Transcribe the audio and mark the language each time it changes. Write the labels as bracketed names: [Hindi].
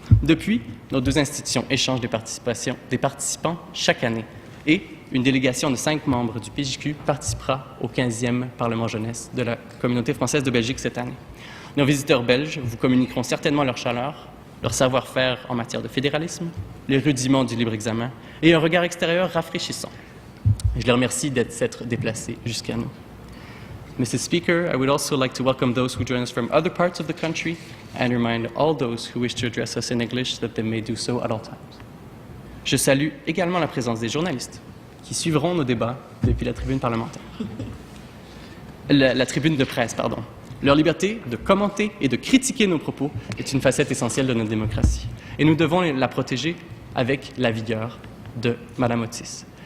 [French] Depuis, nos 2 institutions échangent des participants chaque année et une délégation de 5 membres du PJQ participera au 15e Parlement jeunesse de la communauté française de Belgique cette année. Nos visiteurs belges vous communiqueront certainement leur chaleur, leur savoir-faire en matière de fédéralisme, les rudiments du libre examen et un regard extérieur rafraîchissant. Je les remercie d'être déplacés jusqu'à nous. [English] Mrs. Speaker, I would also like to welcome those who join us from other parts of the country and remind all those who wish to address us in English that they may do so at all times. [French] Je salue également la présence des journalistes qui suivront nos débats depuis la tribune parlementaire. La tribune de presse, pardon. Leur liberté de commenter et de critiquer nos propos est une facette essentielle de notre démocratie. Et nous devons la protéger avec la vigueur de Mme Otis.